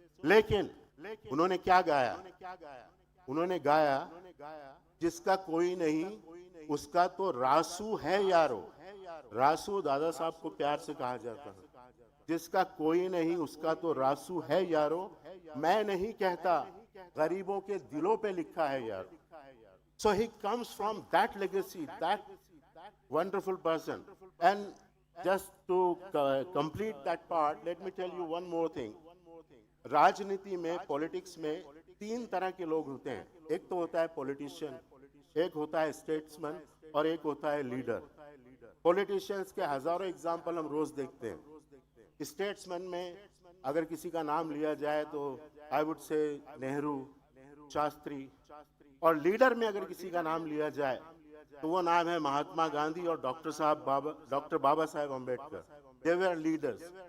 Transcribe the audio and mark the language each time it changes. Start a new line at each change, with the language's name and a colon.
Hindi: लेकिन उन्होंने क्या गाया? उन्होंने गाया, जिसका कोई नहीं उसका तो रासू है यारो. रासू दादा साहब को प्यार से कहा जाता है. जिसका कोई नहीं उसका तो रासू है यारो, मैं नहीं कहता गरीबों के दिलों पे लिखा है यारो.
English: So he comes from that legacy, that wonderful person. And just to complete that part, let me tell you one more thing.
Hindi: राजनीति में, पॉलिटिक्स में 3 तरह के लोग होते हैं. एक तो होता है पॉलिटिशियन, एक होता है स्टेट्समैन और एक होता है लीडर. पॉलिटिशियंस के हजारों एग्जाम्पल हम रोज देखते हैं. स्टेट्समैन में अगर किसी का नाम लिया जाए तो
English: I would say
Hindi: Nehru, Shastri, और लीडर में अगर किसी का नाम लिया जाए तो वो नाम है महात्मा गांधी और डॉक्टर बाबा साहेब अम्बेडकर.
English: They were leaders.